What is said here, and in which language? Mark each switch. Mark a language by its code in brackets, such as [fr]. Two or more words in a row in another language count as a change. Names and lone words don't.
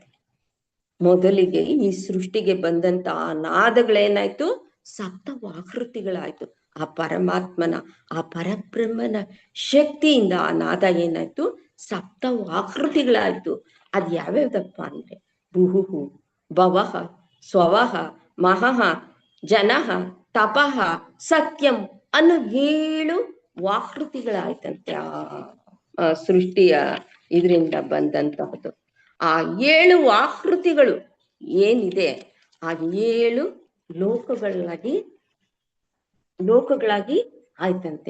[kn] ಮೊದಲಿಗೆ ಈ ಸೃಷ್ಟಿಗೆ ಬಂದಂತ ಆ ನಾದಗಳೇನಾಯ್ತು, ಸಪ್ತವಾಕೃತಿಗಳಾಯ್ತು. ಆ ಪರಮಾತ್ಮನ, ಆ ಪರಬ್ರಹ್ಮನ ಶಕ್ತಿಯಿಂದ ಆ ನಾದ ಏನಾಯ್ತು, ಸಪ್ತವಾಕೃತಿಗಳಾಯ್ತು. ಅದ್ ಯಾವ್ಯಾವ್ದಪ್ಪ ಅಂದ್ರೆ, [sa] ಭುಹು, ಭವಃ, ಸ್ವವಃ, ಮಹಃ, ಜನಃ, ತಪಃ, ಸತ್ಯಂ [kn] ಅನ್ನೋ 7 ವಾಕೃತಿಗಳಾಯ್ತಂತೆ ಆ ಸೃಷ್ಟಿಯ ಇದರಿಂದ ಬಂದಂತಹದ್ದು. ಆ 7 ವಾಕೃತಿಗಳು ಏನಿದೆ, ಆ 7 ಲೋಕಗಳಾಗಿ ಆಯ್ತಂತೆ.